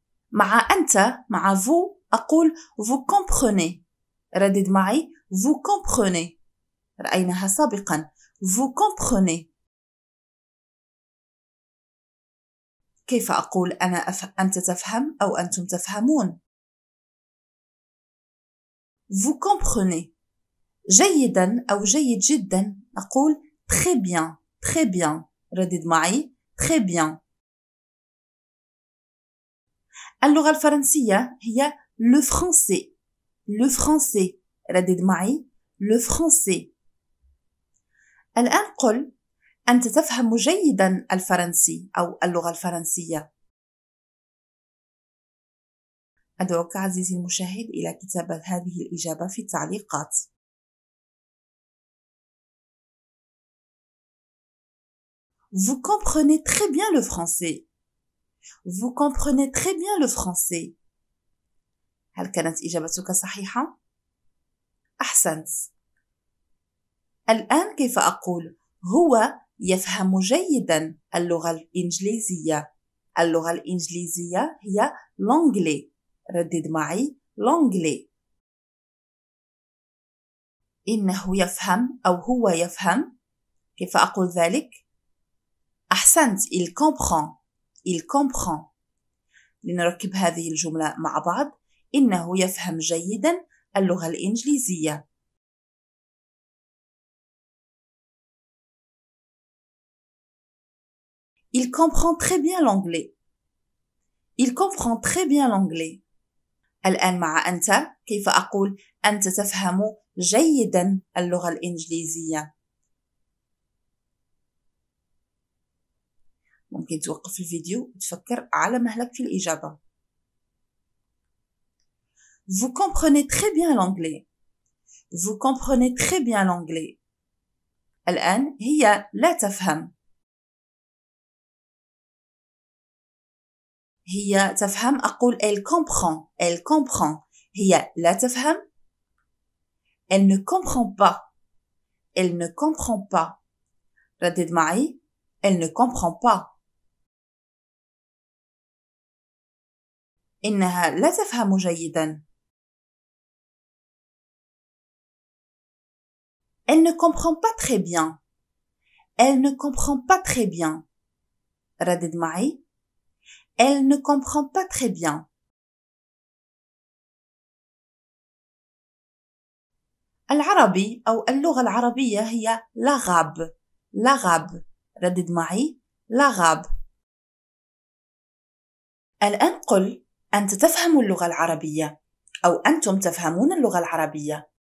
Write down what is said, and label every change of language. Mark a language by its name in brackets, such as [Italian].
[Arabic] مع أنت مع [French] vous [Arabic] أقول [French] vous comprenez. [Arabic] ردد معي [French] vous comprenez. [Arabic] رأيناها سابقا [French] vous comprenez. [Arabic] كيف أقول أنت تفهم أو أنتم تفهمون؟ [French] vous comprenez. [Arabic] جيدا أو جيد جدا نقول [French] très bien, très bien. [Arabic] ردد معي [French] très bien. [Arabic] اللغة الفرنسية هي [French] le français. le français. [Arabic] ردد معي [French] le français. [Arabic] الآن قل أنت تفهم جيدا الفرنسي أو اللغة الفرنسية. أدعوك عزيزي المشاهد إلى كتابة هذه الإجابة في التعليقات. [French] Vous comprenez très bien le français. Vous comprenez très bien le français. [Arabic] هل كانت إجابتك صحيحة؟ أحسنت. الآن كيف أقول هو يفهم جيدا اللغة الإنجليزية؟ اللغة الإنجليزية هي [French] l'anglais. [Arabic] ردد معي [French] l'anglais. [Arabic] إنه يفهم أو هو يفهم. كيف أقول ذلك؟ أحسنت [French] il comprend. il comprend. [Arabic] لنركب هذه الجملة مع بعض. إنه يفهم جيدا اللغة الإنجليزية. [French] Il comprend très bien l'anglais. Il comprend très bien l'anglais. [Arabic] الآن مع أنت كيف أقول أنت تفهم جيدا اللغة الإنجليزية؟ ممكن توقف الفيديو وتفكر على مهلك في الإجابة. [French] Vous comprenez très bien l'anglais. Vous comprenez très bien l'anglais. [Arabic] الآن هي لا تفهم. هي تفهم أقول [French] elle comprend. elle comprend. [Arabic] هي لا تفهم. [French] elle ne comprend pas. elle ne comprend pas. [Arabic] ردد معي [French] elle ne comprend pas. [Arabic] إنها لا تفهم جيدا. [French] Elle ne comprend pas très bien. Elle ne comprend pas très bien. [Arabic] ردد معي [French] Elle ne comprend pas très bien. [Arabic] العربي أو اللغة العربية هي [French] l'arabe. l'arabe. [Arabic] ردد معي [French] l'arabe. [Arabic] الآن قل أنت تفهم اللغة العربية أو أنتم تفهمون اللغة العربية.